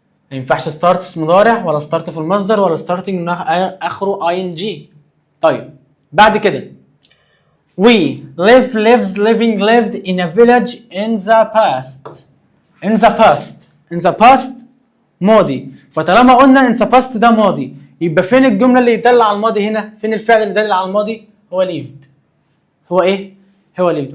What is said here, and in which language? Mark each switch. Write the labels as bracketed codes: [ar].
[ar] ما ينفعش ستارت مضارع ولا ستارت في المصدر ولا ستارتنج اخره اي ان جي. طيب بعد كده [en] we live lives living lived in a village in the past. in the past in the past [ar] ماضي، فطالما قلنا in the past ده ماضي يبقى فين الجمله اللي يدل على الماضي هنا؟ فين الفعل اللي يدل على الماضي؟ هو lived. هو ايه؟ هو lived.